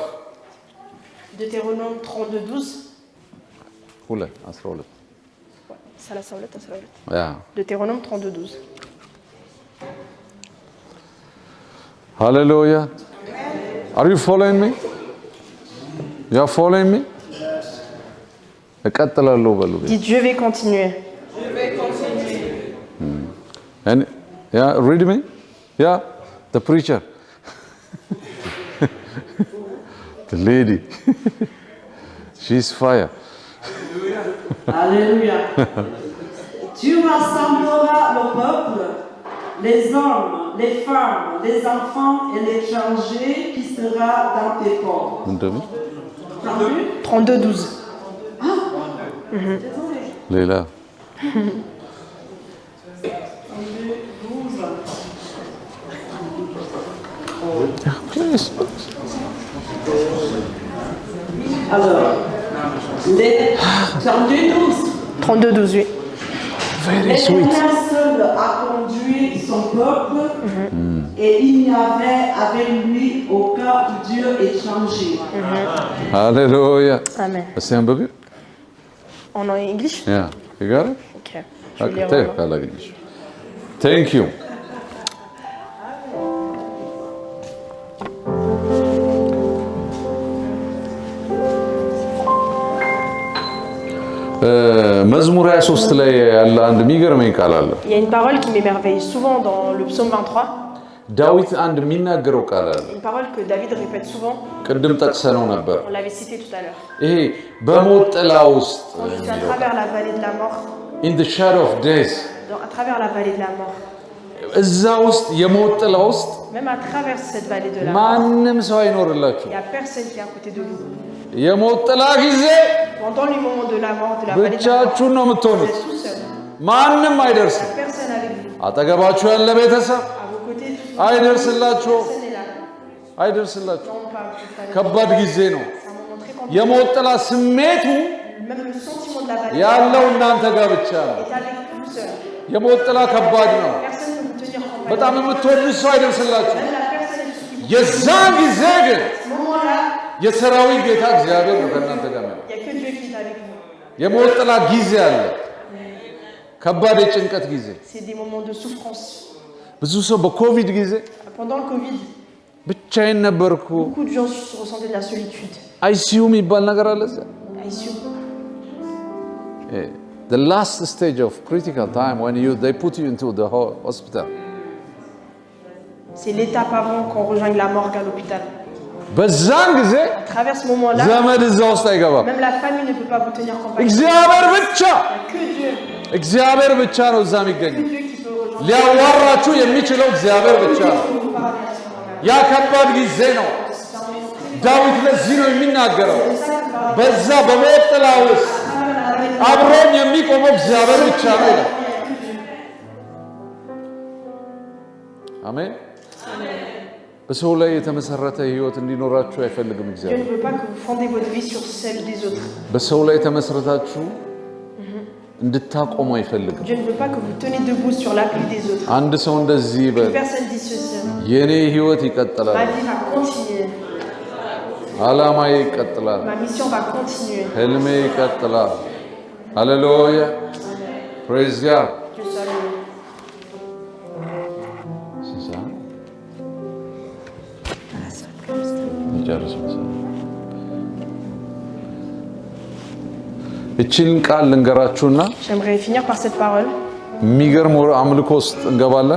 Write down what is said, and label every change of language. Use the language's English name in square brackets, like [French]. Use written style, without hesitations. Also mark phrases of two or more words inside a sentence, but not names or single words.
[French] Deutéronome 32:12. [English] 12. Yeah. [French] Deutéronome 32:12. Hallelujah. [English] Are you following me? You are following me? [Amharic] እቀጥላለሁ በሉ። [French] Dites, je vais continuer. [English] And yeah, read me. Yeah, the preacher. The lady. She's fire. [French] Alléluia. Tu rassembleras le peuple, les hommes, les femmes, les enfants et l'étranger qui sera dans tes portes. [Amharic] ምንድነው? 32-12. ሌላ please. [French] Alors, les 32-12. 32-12, oui. [English] Very sweet. [French] L'Éternel seul a conduit son peuple et il n'y avait avec lui aucun Dieu étranger. Hallelujah. Amen. [Amharic] እስቲ አንብቢ። [French] En English? [English] Yeah, you got it? [French] Okay. Je vais [English] Okay, [French] lire [English] take [French] maintenant. [English] English. Thank you. [Amharic] መዝሙር 23 ላይ ያለ አንድ የሚገርመኝ ቃል አለ። [French] Il y a une parole qui m'émerveille souvent dans le psaume 23. [Amharic] ዳዊት አንድ የሚናገረው ቃል አለ። [French] Une parole que David répète souvent. [Amharic] ቅድም ጠቅሰነው ነበር። [French] On l'avait cité tout à l'heure. [Amharic] ይሄ በሞት ጥላ ውስጥ [French] On dit à travers la vallée de la mort. [English] in the shadow of death [French] À travers la vallée de la mort. [Amharic] እዛ ውስጥ የሞት ጥላ ውስጥ [French] Même à travers cette vallée de la mort. [Amharic] ማንም ሰው አይኖርላችሁ። [French] Il n'y a personne qui est à côté de vous. [Amharic] የሞት ጥላ ጊዜ [French] Pendant le moment de la mort, de la vallée de la mort, [Amharic] ብቻችሁን ነው [French] vous [Amharic] የምትሆኑት። [French] êtes tout seul. [Amharic] ማንም አይደርስም። [French] Personne avec vous. [Amharic] አጠገባችሁ ያለ ቤተሰብ [French] À vos côtés, tout [Amharic] አይደርስላችሁ [French] personne n'est là. [Amharic] አይደርስላችሁ። [French] Non, pas vous. C'est [Amharic] ከባድ ጊዜ ነው። [French] un moment très compliqué. [Amharic] የሞት ጥላ ስሜቱ [French] Même le sentiment de la vallée [Amharic] ያለው እናንተ ጋር ብቻ ነው። [French] est avec vous seul. [Amharic] የሞት ጥላ ከባድ ነው። [French] Personne ne peut vous tenir compagnie. [Amharic] በጣም የምትወዱት ሰው አይደርስላችሁ። [French] Même la personne qui [Amharic] የዛን ጊዜ ግን [French] à ce moment-là, [Amharic] የሰራዊት ጌታ እግዚአብሔር ነው ከእናንተ ጋር ነው። [French] il n'y a que Dieu qui est avec vous. [Amharic] የሞት ጥላ ጊዜ አለ። ከባድ የጭንቀት ጊዜ። [French] C'est des moments de souffrance. [Amharic] ብዙ ሰው በኮቪድ ጊዜ [French] Pendant le Covid, [Amharic] ብቻዬን ነበርኩ [French] beaucoup de gens ressentaient de la solitude. [Amharic] አይሲዩ የሚባል ነገር አለ እዛ። [English] ICU. The last stage of critical time when they put you into the hospital. [French] C'est l'étape avant qu'on rejoigne la morgue à l'hôpital. [Amharic] በዛን ጊዜ [French] À travers ce moment-là, [Amharic] ዘመድ እዛ ውስጥ አይገባም። [French] même la famille ne peut pas vous tenir compagnie. Il [Amharic] እግዚአብሔር ብቻ [French] n'y a que Dieu. [Amharic] እግዚአብሔር ብቻ ነው እዛ የሚገኘው። [French] Dieu qui peut rejoindre. [Amharic] ሊያዋራችሁ የሚችለው እግዚአብሔር ብቻ ነው። [French] Vous parler à ce moment-là. [Amharic] ያ ከባድ ጊዜ ነው። ዳዊት ለዚህ ነው የሚናገረው በዛ በሞት ጥላ ውስጥ አብሮኝ የሚቆመው እግዚአብሔር ብቻ ነው ይላል። አሜን። በሰው ላይ የተመሰረተ ህይወት እንዲኖራችሁ አይፈልግም [French] Dieu [Amharic] እግዚአብሔር። [French] ne veut pas que vous fondez votre vie sur celle des autres. [Amharic] በሰው ላይ ተመስረታችሁ እንድታቆሙ አይፈልግም። [French] Dieu ne veut pas que vous tenez debout sur l'appui des autres. [Amharic] አንድ ሰው እንደዚህ [French] Une [Amharic] ይበል፣ [French] personne dit ceci. [Amharic] የኔ ህይወት [French] Ma [Amharic] ይቀጥላል፣ [French] vie va continuer. [Amharic] አላማዬ ይቀጥላል፣ [French] Ma mission va continuer. [Amharic] ህልሜ ይቀጥላል። ሃሌሉያ [English] praise God። [French] Dieu soit loué. [Amharic] እቺን ቃል ልንገራችሁና [French] J'aimerais finir par cette parole. [Amharic] የሚገርም አምልኮ ውስጥ እንገባለን።